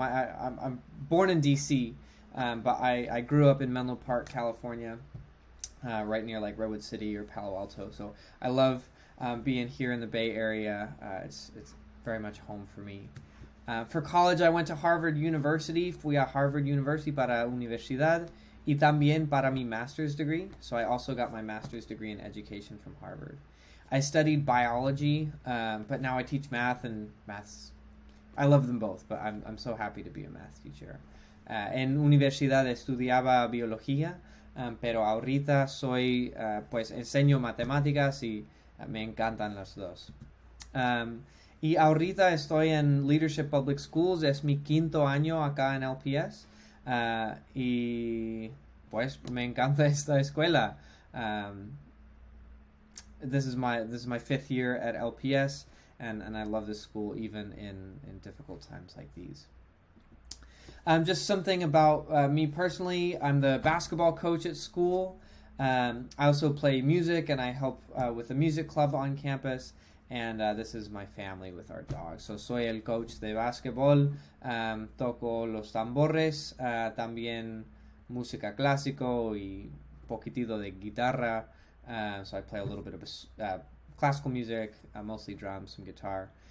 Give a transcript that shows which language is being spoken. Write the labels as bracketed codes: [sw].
[en] I'm born in D.C., but I grew up in Menlo Park, California, right near like Redwood City or Palo Alto. So I love being here in the Bay Area. It's very much home for me. For college, I went to Harvard University. [es] Fui a Harvard University para universidad y también para mi [en] master's degree. So I also got my master's degree in education from Harvard. I studied biology, but now I teach math, and maths, I love them both, but I'm so happy to be a math teacher. [es] En universidad estudiaba biología, pero ahorita pues enseño matemáticas y me encantan las dos. Y ahorita estoy en Leadership Public Schools, es mi quinto año acá en LPS, y pues me encanta esta escuela. [en] This is my fifth year at LPS, and I love this school even in difficult times like these. Just something about me personally, I'm the basketball coach at school. I also play music, and I help with the music club on campus. And this is my family with our dog. [es] So soy el coach de básquetbol, toco los tambores, también música clásico y poquitito de guitarra. [en] So I play a little bit of classical music, mostly drums, some guitar.